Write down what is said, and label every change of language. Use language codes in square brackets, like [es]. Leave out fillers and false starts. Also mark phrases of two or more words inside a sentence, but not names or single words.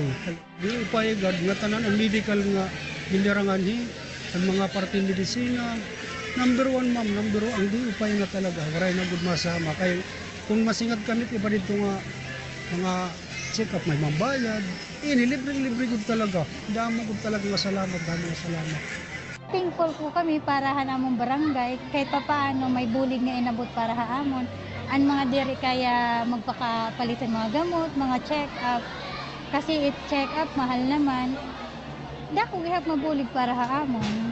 [war] Di upayagad nga tanan ang medical nga bilirangan ang mga parte medisina. Number 1 ma'am, number 1 ang di upay nga talaga. Waray na gud masama kay kung masingad kami iba dito nga mga check up may mambayad. Ini libre gud talaga. Damo gud talaga nga salamat. [tl] Thankful po kami [war] para hanamong barangay [tl] kahit papaano [war] may bulig nga inabot para haamon. Ang mga diri kaya magpakapalitan mga gamot, mga check up. [tl] Kasi check up mahal naman. [war] Dako gihap mabulig para haamon.